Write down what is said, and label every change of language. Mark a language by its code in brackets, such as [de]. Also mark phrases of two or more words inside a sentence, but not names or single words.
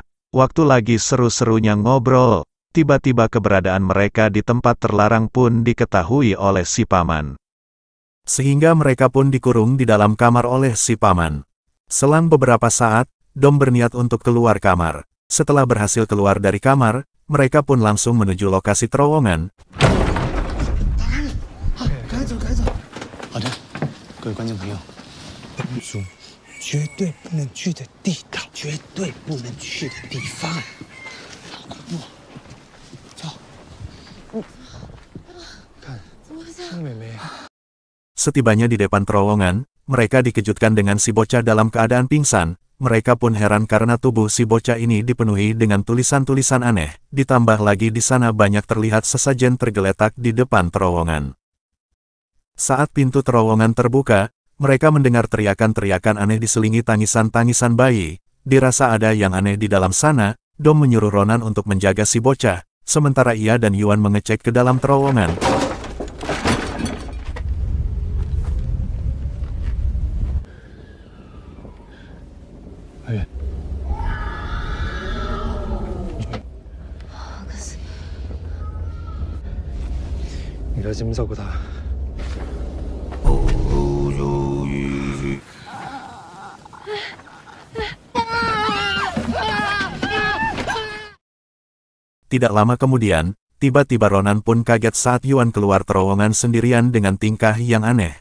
[id] Waktu lagi seru-serunya ngobrol, tiba-tiba keberadaan mereka di tempat terlarang pun diketahui oleh si paman. Sehingga mereka pun dikurung di dalam kamar oleh si paman. Selang beberapa saat, Dom berniat untuk keluar kamar. Setelah berhasil keluar dari kamar, mereka pun langsung menuju lokasi terowongan. [zh] 好的，各位观众朋友，本组绝对不能去的地道，绝对不能去的地方，好恐怖！走，看，这美眉。 [id] Setibanya di depan terowongan, mereka dikejutkan dengan si bocah dalam keadaan pingsan. Mereka pun heran karena tubuh si bocah ini dipenuhi dengan tulisan-tulisan aneh. Ditambah lagi di sana banyak terlihat sesajen tergeletak di depan terowongan. Saat pintu terowongan terbuka, mereka mendengar teriakan-teriakan aneh diselingi tangisan-tangisan bayi. Dirasa ada yang aneh di dalam sana, Dom menyuruh Ronan untuk menjaga si bocah, sementara ia dan Yuan mengecek ke dalam terowongan. Ayo. [zh] 你该怎么照顾他？ [id] Tidak lama kemudian, tiba-tiba Ronan pun kaget saat Yuan keluar terowongan sendirian dengan tingkah yang aneh.